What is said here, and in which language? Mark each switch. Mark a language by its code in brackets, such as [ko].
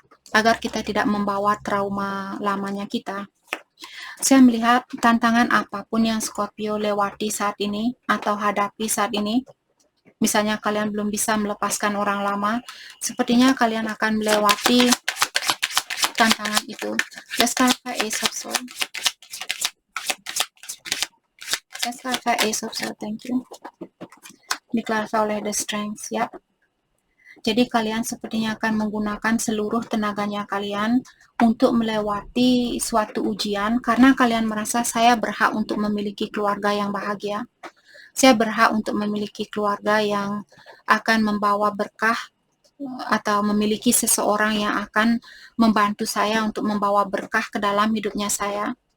[id] Agar kita tidak membawa trauma lamanya kita. Saya melihat tantangan apapun yang Scorpio lewati saat ini atau hadapi saat ini. Misalnya kalian belum bisa melepaskan orang lama, sepertinya kalian akan melewati tantangan itu. [en] Let's clarify Ace of Swords. Let's clarify Ace of Swords, thank you. [id] Diklarifikasi oleh The Strength, ya. Jadi kalian sepertinya akan menggunakan seluruh tenaganya kalian untuk melewati suatu ujian karena kalian merasa saya berhak untuk memiliki keluarga yang bahagia. Saya berhak untuk memiliki keluarga yang akan membawa berkah atau memiliki seseorang yang akan membantu saya untuk membawa berkah ke dalam hidupnya saya.